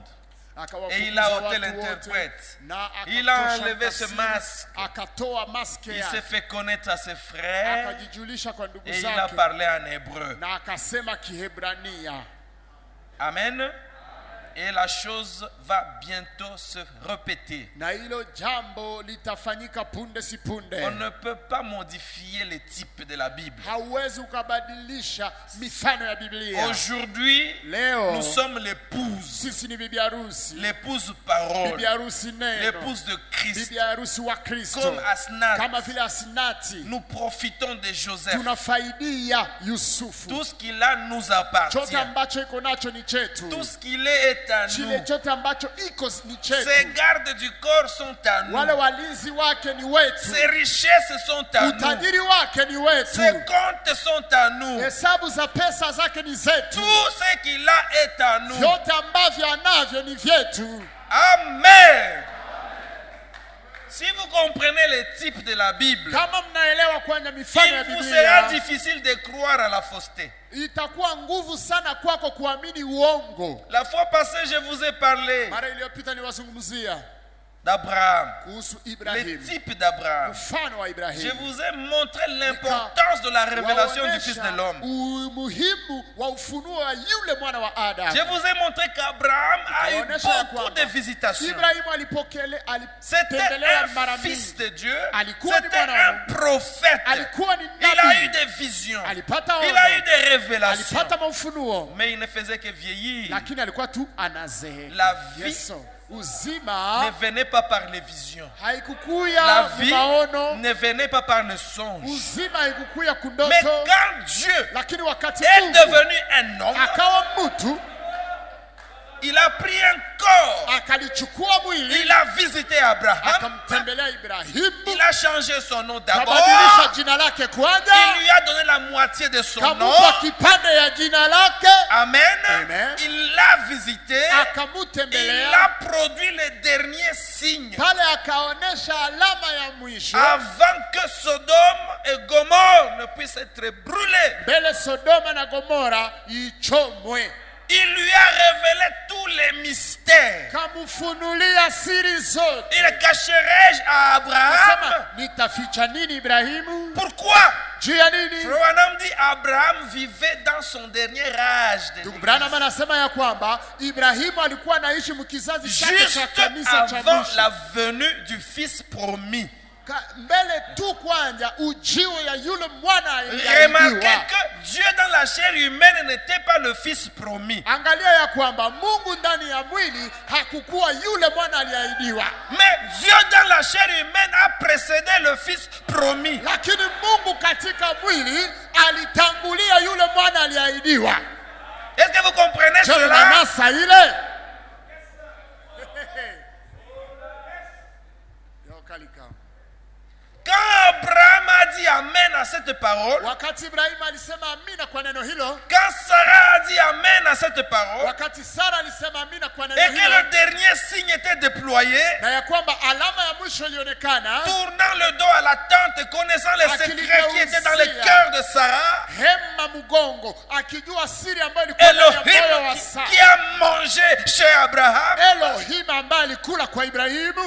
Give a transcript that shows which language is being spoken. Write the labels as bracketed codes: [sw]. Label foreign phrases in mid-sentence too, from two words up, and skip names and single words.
[fr] Et il a ôté l'interprète. Il a enlevé ce masque. Il s'est fait connaître à ses frères. Et il a parlé en hébreu. Amen. Et la chose va bientôt se répéter. [sw] Na hilo jambo litafanyika punde si punde. [fr] On ne peut pas modifier les types de la Bible. [sw] Hauwezi ukabadilisha mifano ya Biblia. [fr] Aujourd'hui, [sw] Leo [fr] nous sommes l'épouse. [sw] sisi ni bibi harusi. [fr] L'épouse parole. [sw] Bibi harusi neno. [fr] L'épouse de Christ. [sw] Bibi harusi wa Kristo. [fr] Comme Asnath. [sw] Kama vile Asnati. [fr] Nous profitons de Joseph. [sw] Tunafaidia Yusufu. [fr] Tout ce qu'il a nous appartient. [sw] Chote ambacho iko nacho ni chetu. [fr] Tout ce qu'il est à nous. [sw] Chile chote ambacho iko ni chetu. [fr] Ses gardes du corps sont à nous. [sw] Wale walinzi wake ni wetu. [fr] Ses richesses sont à nous. [sw] Utajiri wake ni wetu. [fr] Ses comptes sont à nous. [sw] Hesabu za pesa zake ni zetu. [fr] Tout ce qu'il a est à nous. [sw] Vyote ambavyo anavyo ni vyetu. [fr] Amen. Si vous comprenez les types de la Bible, [sw] Kama mnaelewa kwenye mifano ya [fr] il vous sera [sw] Biblia, [fr] difficile de croire à la fausseté. [sw] itakuwa nguvu sana kwako kuamini uongo. [fr] La fois passée, je vous ai parlé [sw] Mara iliyopita niwazungumzia [fr] d'Abraham, [sw] kuhusu [fr] les [sw] Ibrahim, [fr] types d'Abraham. [sw] mfano wa [fr] Je [sw] Ibrahim. [fr] vous ai montré l'importance de la révélation du Fils de [sw] Waonesha [fr] l'homme. [sw] umuhimu wa ufunuo wa yule mwana wa Adam. [fr] Je vous ai montré qu'Abraham a eu [sw] Waonesha ya [fr] beaucoup [sw] kwamba [fr] de visitations. [sw] Ibrahimu [fr] C'était [sw] alitembelewa mara [fr] un fils [sw] mingi. [fr] de Dieu. [sw] Alikuwa ni [fr] C'était [sw] mwana wa [fr] un [sw] Mungu. [fr] prophète. [sw] Alikuwa ni [fr] Il a eu [sw] nabii. [fr] des visions. [sw] Alipata [fr] Il a eu [sw] ono. [fr] des révélations. [sw] Alipata maufunuo. [fr] Mais il ne faisait que vieillir. [sw] Lakini alikuwa tu anazeeka. [fr] La vie [sw] Yesu. Uzima [fr] ne venait pas par les visions. La [sw] haikukuya [fr] vie [sw] maono. [fr] ne venait pas par le songe. [sw] Uzima haikukuya [fr] Mais [sw] kundoto. [fr] quand Dieu [sw] Lakini wakati [fr] est [sw] Mungu [fr] devenu un homme, [sw] akawa mtu, [fr] il a pris un corps. [sw] akalichukua mwili, [fr] Il a visité Abraham. [sw] akamtembelea Ibrahimu, [fr] Il a changé son nom d'abord. [sw] kabadilisha jina lake kwanza, [fr] Il lui a donné la moitié de son nom. [sw] kamupa kipande ya jina lake, [fr] Amen. [sw] Amen. [fr] Il l'a visité. Il [sw] akamutembelea [fr] a produit les derniers signes [sw] pale, akaonesha alama ya mwisho [fr] avant que Sodome et Gomorrhe ne puissent être brûlés. [sw] mbele Sodoma na Gomora ichomwe. [fr] Il lui a révélé tous les mystères. [sw] Kamufunulia siri zote. [fr] Il cacherai-je à Abraham? [sw] Sema, nitaficha nini Ibrahimu? [fr] Pourquoi? [sw] Juu ya nini? [fr] Branham dit Abraham vivait dans son dernier âge de [sw] Ndugu Branham anasema ya kwamba Ibrahimu alikuwa anaishi mkizazi chake cha [fr] juste [sw] kanisa cha [fr] avant [sw] mwisho. [fr] la venue du fils promis. [sw] Mbele tu kwanza ujio ya yule mwana [fr] Remarquez [sw] aliyeahidiwa. [fr] que Dieu dans la chair humaine n'était pas le fils promis. [sw] Angalia ya kwamba Mungu ndani ya mwili hakukuwa yule mwana aliyeahidiwa. [fr] Mais Dieu dans la chair humaine a précédé le fils promis. [sw] Lakini Mungu katika mwili alitangulia yule mwana aliyeahidiwa. [fr] Est-ce que vous comprenez [sw] Je [fr] cela? [sw] nasa ile. [fr] Quand Abraham a dit Amen à cette parole, [sw] Wakati Ibrahimu alisema amina kwa neno hilo, [fr] quand Sarah a dit Amen à cette parole, [sw] wakati Sara alisema amina kwa neno [fr] et que [sw] hilo, [fr] le dernier signe était déployé, [sw] na ya kwamba alama ya mwisho ilionekana, [fr] tournant le dos à la tente, connaissant les secrets qui étaient dans le cœur de Sarah, [sw] hema mgongo, akijua siri ambayo ilikuwa ndani ya moyo wa [fr] Elohim [sw] Sara. [fr] qui a mangé chez Abraham, [sw] Elohim ambaye alikula kwa Ibrahimu,